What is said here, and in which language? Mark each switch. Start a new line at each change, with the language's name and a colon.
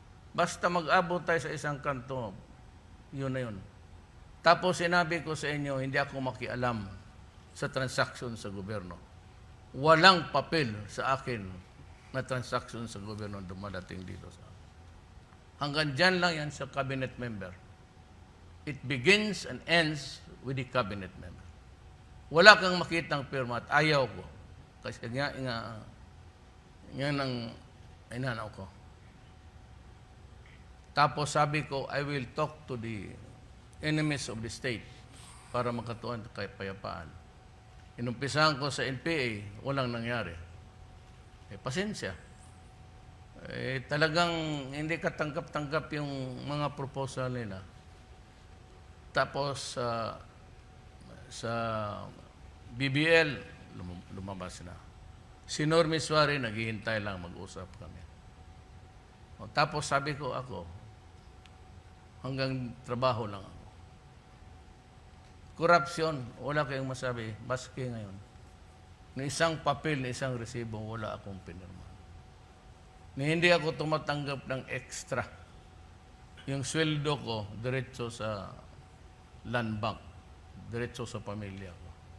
Filipino: Basta mag-abot tayo sa isang kanto, yun na yun. Tapos sinabi ko sa inyo, hindi ako makialam sa transaksyon sa gobyerno. Walang papel sa akin na transaksyon sa gobyerno dumadating dito sa akin. Hanggang dyan lang yan sa cabinet member.
English: It begins and ends with the cabinet member.
Filipino: Wala kang makitang pirma at ayaw ko. Kasi nga ang inanaw ko. Tapos sabi ko,
English: I will talk to the enemies of the state
Filipino: para makatuan kay payapaan. Inumpisahan ko sa NPA, walang nangyari. Pasensya. Talagang hindi ka tanggap-tanggap yung mga proposal nila. Tapos sa BBL, lumabas na. Si Normy Suarez, naghihintay lang, mag-usap kami. Tapos sabi ko ako, hanggang trabaho lang ako. Corruption, wala kayong masabi, baski ngayon. Ni isang papel, ni isang resibo, wala akong pinirma. Ni hindi ako tumatanggap ng extra. Yung sweldo ko, diretso sa land bank, diretso sa pamilya ko.